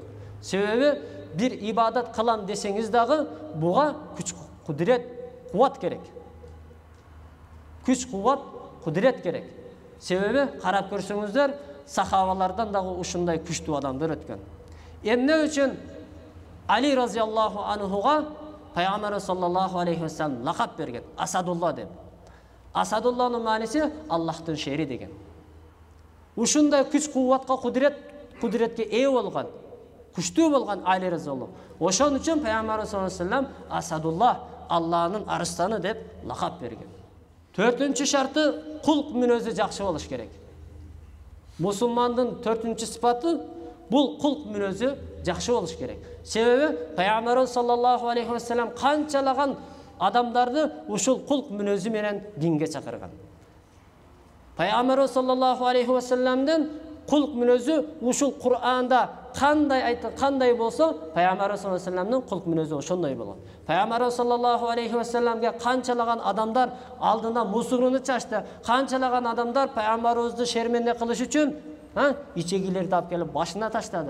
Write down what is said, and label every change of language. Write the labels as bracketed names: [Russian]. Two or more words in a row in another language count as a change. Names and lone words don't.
[Kyrgyz] Себеби бир ибадат кылам десеңиз дагы буга күч, кудурет, кубат керек. Күч, кубат, кудурет керек. Себеби карап көрсөңүздөр, сахабалардан дагы ушундай күчтүү адамдар өткөн. Эмне үчүн Али [Arabic] رضي الله عنه [Kyrgyz] Пайгамбар [Arabic] صلى الله عليه وسلم [Kyrgyz] лакап берген, Асадулла деп. Асадулланын мааниси Аллахтын шери деген. Ушундай күч, кубатка, кудуретке ээ болгон, күчтүү болгон Али разияллаху. Ошон үчүн Пайгамбар [Arabic] صلى الله عليه وسلم [Kyrgyz] Асадулла, Аллахнын арыстаны деп лакап берген. Төртүнчү шарты кулк мүнөзү жакшы болуш керек. Мусулмандын төртүнчү сыпаты бул кулк мүнөзү жакшы болуш керек. Себеби Пайгамбар [Arabic] صلى الله عليه وسلم [Kyrgyz] канчалаган адамдарды ушул кулк мүнөзү менен динге чакырган. Пайгамбар [Arabic] صلى الله عليه وسلم [Kyrgyz] кулк мүнөзү ушул Кур'анда кандай болсо, Пайгамбар [Arabic] صلى الله عليه وسلم [Kyrgyz] кулк мүнөзү ошондой болот. Пайгамбар [Arabic] صلى الله عليه وسلم [Kyrgyz] канчалаган адамдар алдына мусуруну чачты, канчалаган адамдар Пайгамбарыбызды шерменде кылыш үчүн ичегилерди алып келип башына таштады.